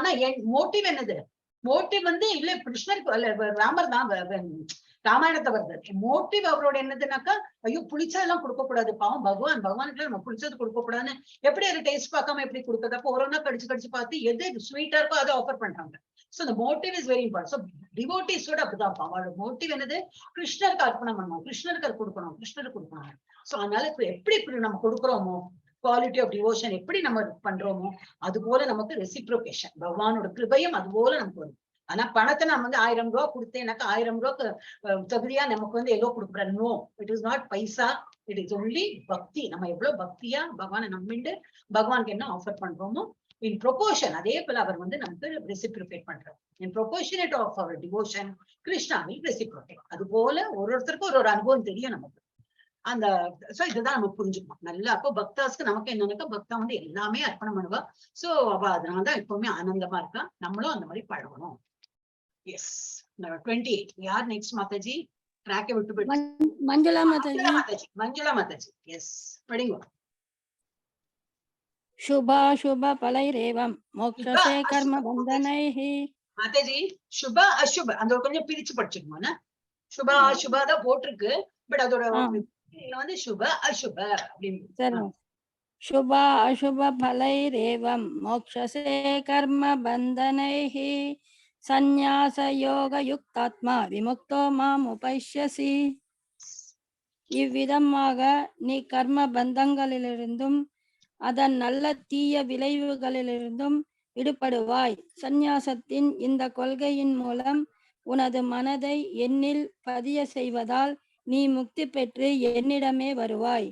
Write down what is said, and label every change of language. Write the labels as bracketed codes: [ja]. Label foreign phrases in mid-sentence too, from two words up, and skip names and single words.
[ta] ஆனா மோட்டிவ் என்னது, மோட்டிவ் வந்து இல்ல கிருஷ்ணருக்கு ராமர் தான் ராமாயணத்தை வருது. மோட்டிவ் அவரோட என்னதுனாக்கா, ஐயோ புளிச்சதெல்லாம் கொடுக்க கூடாது, பாவம் பகவானுக்கு நம்ம புளிச்சது கொடுக்க கூடாதுன்னு எப்படி அது டேஸ்ட் பார்க்காம எப்படி கொடுக்குறது. அப்போ ஒரு நாள் கடிச்சு பார்த்து எது ஸ்வீட்டா இருக்கோ அதை ஆஃபர் பண்றாங்க. [en] சோ the motive is very important. So devotees [ta] ஓட அப்படிதான், அவளோட மோட்டிவ் என்னது, கிருஷ்ணருக்கு அர்ப்பணம் பண்ணணும், கிருஷ்ணருக்கு கொடுக்கணும். சோ அதனால எப்படி நம்ம கொடுக்குறோமோ, [en] quality of devotion [ta] எப்படி நம்ம பண்றோமோ அது போல நமக்கு ரெசிப்ரோகேஷன், பகவானோட கிருபையும் அது போல நமக்கு வரும். ஆனா பணத்தை நம்ம வந்து 1000 ரூபாய் கொடுத்தேனாக்கா 1000 ரூபாய்க்கு தகுதியா நமக்கு வந்து எவ்வளவு கொடுக்குறோம். [en] No, it is not paisa, it is only bhakti. [ta] நம்ம எவ்வளவு பக்தியா பகவானை நம்பிண்டு பகவானுக்கு என்ன ஆஃபர் பண்றோமோ [en] in proportion, [ta] அதே போல அவர் வந்து நமக்கு ரெசிப்ரோகேட் பண்றார். [en] In proportionate of our devotion Krishna will reciprocate. [ta] அது போல ஒருத்தருக்கும் ஒரு அனுபவம் தெரியும் நமக்கு. அந்த சோ இதுதான் நம்ம புரிஞ்சுக்கணும் நல்லா. அப்போ பக்தாஸ்க்கு நமக்கு என்னன்னாக்கா, பக்தா வந்து எல்லாமே அர்ப்பணம் பண்ணுவா. சோ அவ அதனாலதான் எப்பவுமே ஆனந்தமா இருக்கா. நம்மளும் அந்த மாதிரி பழகணும். எஸ், 28 யார் நெக்ஸ்ட் மாதாஜி? ட்ராக்கை விட்டு மஞ்சுளா மாதாஜி. எஸ், படிங்க. [sa] शुभ फलैरेवं मोक्षसे कर्म बंधनैः. [ta] மாதாஜி சுப அசுப அந்த கொஞ்சம் பிரிச்சு படிச்சுக்கணும். சுப அசுபா தான் போட்டிருக்கு, பட் அதோட வந்து சுப அசுப அப்படின்னு. [sa] शुभ अशुभ फलैरेवं मोक्षसे कर्म बंधनैः संन्यास योग युक्तात्मा विमुक्तो माम् उपैष्यसि. [ta] இவ்விதமாக நீ கர்ம பந்தங்களிலிருந்தும் அதன் நல்ல தீய விளைவுகளிலிருந்தும் விடுபடுவாய். சந்நியாசத்தின் இந்த கொள்கையின் மூலம் உனது மனதை என்னில் பதிய செய்வதால் நீ முக்தி பெற்று என்னிடமே வருவாய்.